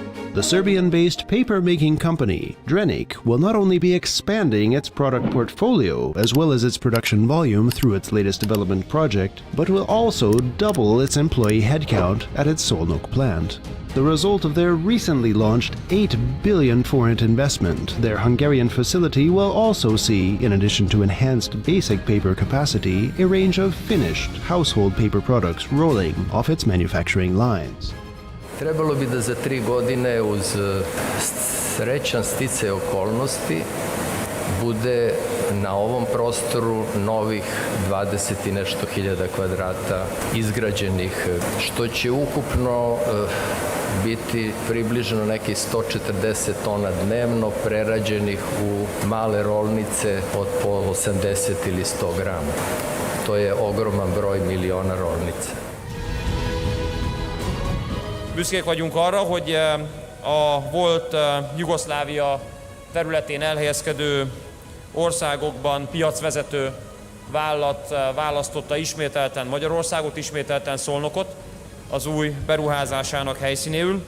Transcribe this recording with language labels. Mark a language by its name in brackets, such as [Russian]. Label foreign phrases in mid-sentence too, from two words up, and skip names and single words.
[English] The Serbian-based paper-making company, Drenik, will not only be expanding its product portfolio as well as its production volume through its latest development project, but will also double its employee headcount at its Solnok plant. The result of their recently launched 8 billion foreign investment, their Hungarian facility will also see, in addition to enhanced basic paper capacity, a range of finished household paper products rolling off its manufacturing lines. [Serbian] Trebalo bi da za 3 godine uz srećan sticaj okolnosti bude na ovom prostoru novih 20 i nešto hiljada kvadrata izgrađenih, što će ukupno biti približno nekih 140 tona dnevno prerađenih u male rolnice od po 80 ili 100 grama. To je ogroman broj miliona rolnica. [Hungarian] Büszkék vagyunk arra, hogy a volt Jugoszlávia területén elhelyezkedő országokban piacvezető vállalat választotta ismételten Magyarországot, ismételten Szolnokot az új beruházásának helyszínéül.